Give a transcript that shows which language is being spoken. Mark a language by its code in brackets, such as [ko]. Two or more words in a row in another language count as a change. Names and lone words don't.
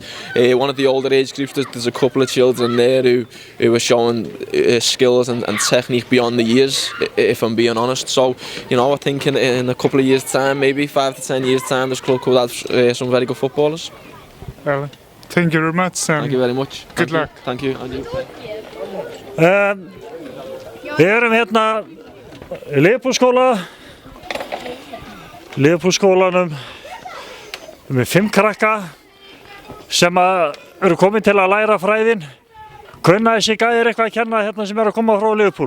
[en] One of the older age groups, there's a couple of children there who are showing skills and technique beyond the years, if I'm being honest. So, you know, I think in a couple of years' time, maybe 5 to 10 years' time, this club could have some very good footballers. Well, thank you very much, Sam. Thank you very much. Good luck. Thank you. [is] Við erum hérna í Liverpool-skólanum með 5 krakka sem eru komin til að læra fræðin. Kunna þessi gæðir eitthvað að kenna hérna sem eru að koma frá Liverpool?